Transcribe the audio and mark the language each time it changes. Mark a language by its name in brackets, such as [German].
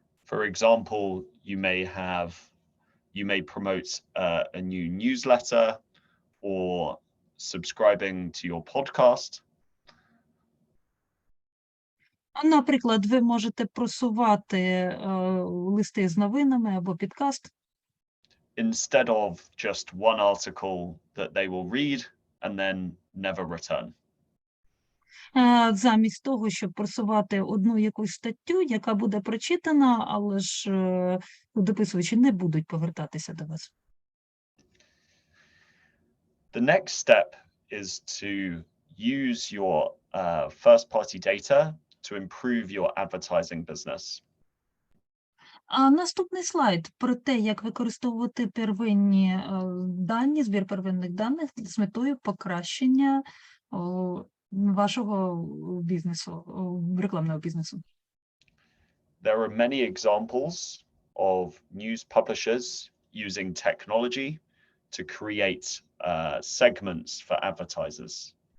[English] For example, you may promote a new newsletter or subscribing to your podcast. [Ukrainian] Наприклад, ви можете просувати листи з новинами або підкаст. [English] Instead of just one article that they will read and then never return. [Ukrainian] Замість того, щоб просувати одну якусь статтю, яка буде прочитана, але ж дописувачі не будуть повертатися до вас. [English] The next step is to use your first-party data to improve your advertising business. [Ukrainian] А наступний слайд про те, як використовувати первинні дані, збір первинних даних з метою покращення вашого бізнесу, рекламного бізнесу. [English] There are many examples of news publishers using technology to create segments for advertisers.